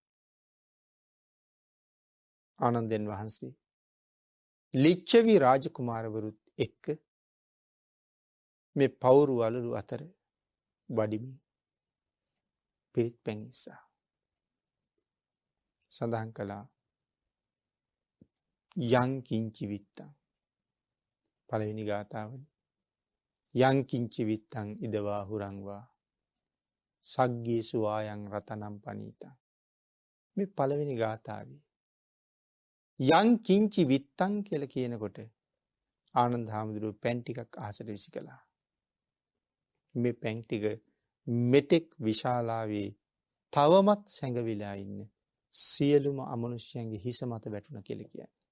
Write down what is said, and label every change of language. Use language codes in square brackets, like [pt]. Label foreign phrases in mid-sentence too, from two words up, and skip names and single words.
[si] ආනන්දයන් වහන්සේ ලිච්ඡවි රාජකුමාරවරුත් එක්ක මේ පවුරු වලලු අතර වඩිමින් පිරිත් පැන් ඉස්සා. සඳහන් කළා [pi] යං කිංචි විත්තං [si] පළවෙනි ගාථාවනේ [pi] යං කිංචි විත්තං ඉදවා හුරංවා සග්ගේසු ආයං රතනම් පනීතං. [si] මේ පළවෙනි ගාථාවේ [pi] යං කිංචි විත්තං [si] කියලා කියනකොට ආනන්ද හාමුදුරුවෝ පැන් ටිකක් අහසට විසි කළා. මේ පැන් ටික මෙතෙක් විශාලාවේ තවමත් සැඟවිලා ඉන්න සියලුම අමනුෂ්‍යයන්ගේ හිස මත වැටුණ කියලා කියන්නේ.